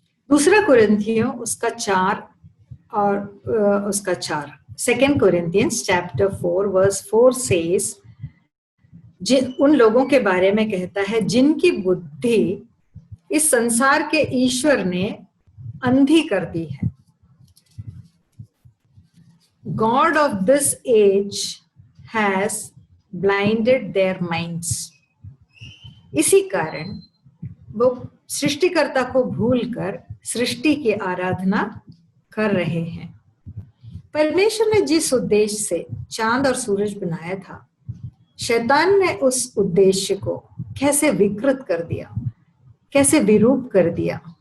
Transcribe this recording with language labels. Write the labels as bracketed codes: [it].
[hi] दूसरा कुरिन्थियों उसका 4 और उसका 4, [en] 2 Corinthians chapter 4 verse 4 says, [hi] उन लोगों के बारे में कहता है जिनकी बुद्धि इस संसार के ईश्वर ने अंधी कर दी है। [en] God of this age has blinded their minds. [hi] इसी कारण वो सृष्टिकर्ता को भूलकर सृष्टि की आराधना कर रहे हैं। परमेश्वर ने जिस उद्देश्य से चांद और सूरज बनाया था, शैतान ने उस उद्देश्य को कैसे विकृत कर दिया, कैसे विरूप कर दिया।